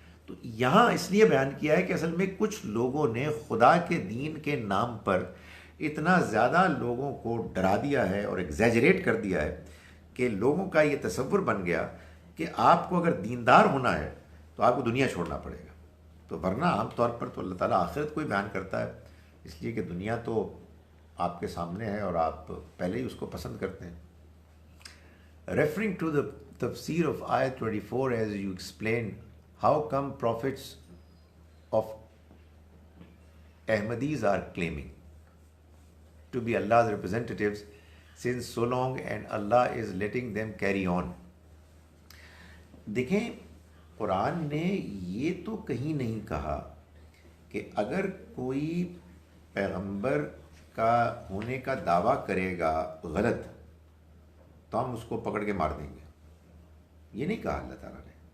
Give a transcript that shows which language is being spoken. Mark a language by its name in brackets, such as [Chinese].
[Urdu] تو یہاں اس لیے بیان کیا ہے کہ اصل میں کچھ لوگوں نے خدا کے دین کے نام پر اتنا زیادہ لوگوں کو ڈرا دیا ہے اور ایگزیجریٹ کر دیا ہے کہ لوگوں کا یہ تصور بن گیا کہ آپ کو اگر دیندار ہونا ہے تو آپ کو دنیا چھوڑنا پڑے گا. تو ورنہ عام طور پر تو اللہ تعالیٰ آخرت کو ہی بیان کرتا ہے، اس لیے کہ دنیا تو آپ کے سامنے ہے اور آپ پہلے ہی اس کو پسند کرتے ہیں. [English] Referring to the tafsir of ayat 24, as you explained, how come prophets of Ahmadis are claiming to be Allah's representatives since so long and Allah is letting them carry on. [Urdu] دیکھیں قرآن نے یہ تو کہیں نہیں کہا کہ اگر کوئی پیغمبر کا ہونے کا دعویٰ کرے گا غلط تو ہم اس کو پکڑ کے مار دیں گے. یہ نہیں کہا اللہ تعالیٰ نے.